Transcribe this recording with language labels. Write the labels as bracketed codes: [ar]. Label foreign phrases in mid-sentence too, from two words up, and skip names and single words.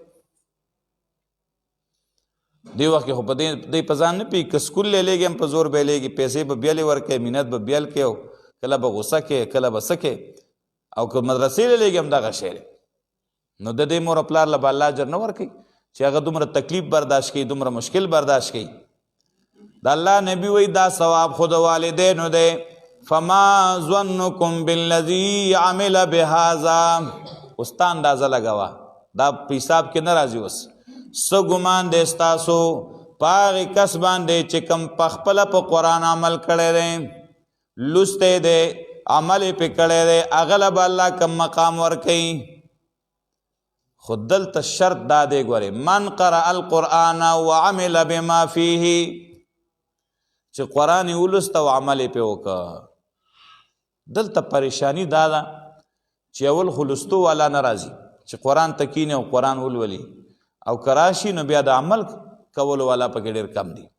[ps] دې وخت کې خو په دې په ځان نه پوهېږي، که سکول لیږي هم په زور به لیږي، پیسې به بیلې ورکوي، منت به بیل کوي او کله به غوسه کوي، کله به څه کوي، او که مدرسې لیږي هم دغه شی دی. نو د دې مور او پلار له به الله اجر نه ورکوي چې هغه دومره تکلیف برداشت کوي، دومره مشکل برداشت کوي. د الله نبی وایي دا ثواب خو د والدینو دی. [ar] فما ظنکم بالذی عمل بهذا، [ps] اوس تا اندازه لګوه، دا په حساب کې نه راځي. اوس څه ګمان دی ستاسو په هغې کس باندې چې کوم په خپله په قرآن عمل کړی دی، لوستی دی، عمل یې پې کړی دی، هغه له به الله کم مقام ورکوي. خو دلته شرط دا دی ګورې، [ar] من قرأ القرآن وعمل بما فیه، [ps] چې قرآن یې ولوسته او عمل یې پې وکړه. دلته پریشانی دا ده چې اول خو لوستو والا نه راځي چې قرآن ته کینې او قرآن ولولي، او که راشي نو بیا د عمل کولو والا پکې ډېر کم دي.